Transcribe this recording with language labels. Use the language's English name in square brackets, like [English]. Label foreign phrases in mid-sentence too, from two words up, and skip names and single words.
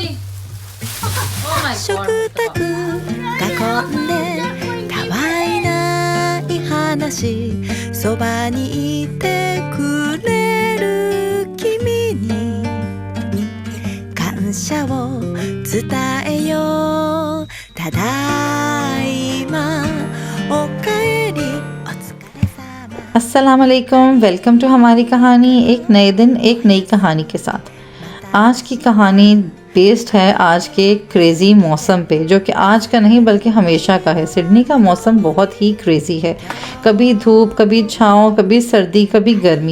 [Japanese] 食卓囲んでたわいない話そばにいてくれる君に感謝を伝えようただいまおかえりお疲れ様 [Arabic] السلام عليكم. [English] welcome to [Hindi] हमारी कहानी। एक नए दिन एक नई कहानी के साथ। आज की कहानी बेस्ड है आज के क्रेज़ी मौसम पे, जो कि आज का नहीं बल्कि हमेशा का है। सिडनी का मौसम बहुत ही क्रेज़ी है, कभी धूप, कभी छाँव, कभी सर्दी, कभी गर्मी।